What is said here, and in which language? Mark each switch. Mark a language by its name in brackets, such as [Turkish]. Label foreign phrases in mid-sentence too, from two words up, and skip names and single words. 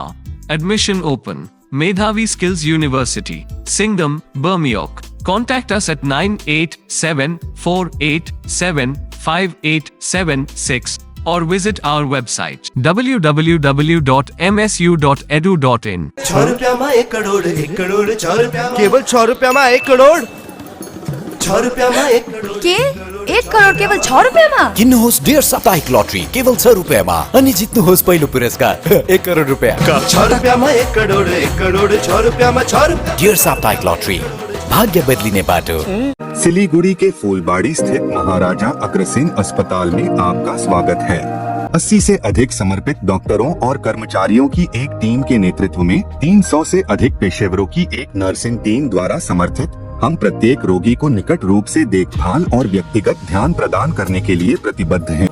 [English] Admission open. Medhavi Skills University, Singham, Bermioc. Contact us at 9874875876 or visit our website www.msu.edu.in. [Gujarati] 6 રૂપિયામાં 1 કરોડ 1 કરોડ 6 રૂપિયામાં કેવલ 6 રૂપિયામાં 1 કરોડ 6 રૂપિયામાં 1 કરોડ કે 1 કરોડ કેવલ 6 રૂપિયામાં [Nepali] किन्नुहोस् डेढ साप्ताहिक लटरी केवल 6 रुपियाँमा अनि जित्नुहोस् पहिलो पुरस्कार 1 करोड रुपियाँ [Gujarati] 6 રૂપિયામાં 1 કરોડ 1 કરોડ 6 રૂપિયામાં 6 રૂપિયા [Nepali] डेढ साप्ताहिक लटरी भाग्य बदलिने बाटो। [Hindi] सिलीगुड़ी के फूलबाड़ी स्थित महाराजा अग्रसेन अस्पताल में आपका स्वागत है। 80 से अधिक समर्पित डॉक्टरों और कर्मचारियों की एक टीम के नेतृत्व में 300 से अधिक पेशेवरों की एक नर्सिंग टीम द्वारा समर्थित हम प्रत्येक रोगी को निकट रूप से देखभाल और व्यक्तिगत ध्यान प्रदान करने के लिए प्रतिबद्ध हैं।